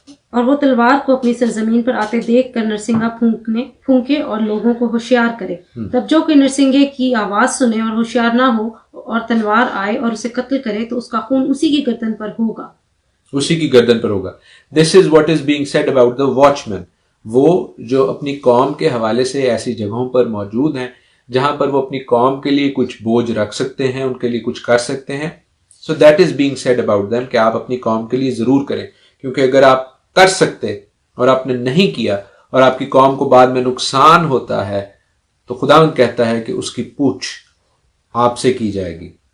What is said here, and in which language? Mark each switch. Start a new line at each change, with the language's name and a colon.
Urdu: اور وہ تلوار کو اپنی سرزمین پر آتے دیکھ کر نرسنگا پھونکے اور لوگوں کو ہوشیار کرے. تب جو کوئی نرسنگے کی آواز سنے اور ہوشیار نہ ہو اور تلوار آئے اور اسے قتل کرے تو اس کا خون اسی کی گردن پر ہوگا. اسی کی گردن پر ہوگا.
English: This is what is being said about the watchman.
Urdu: وہ جو اپنی قوم کے حوالے سے ایسی جگہوں پر موجود ہیں جہاں پر وہ اپنی قوم کے لیے کچھ بوجھ رکھ سکتے ہیں، ان کے لیے کچھ کر سکتے ہیں.
English: So that is being said about them
Urdu: کہ آپ اپنی قوم کے لیے ضرور کریں، کیونکہ اگر آپ کر سکتے اور آپ نے نہیں کیا اور آپ کی قوم کو بعد میں نقصان ہوتا ہے تو خداوند کہتا ہے کہ اس کی پوچھ آپ سے کی جائے گی.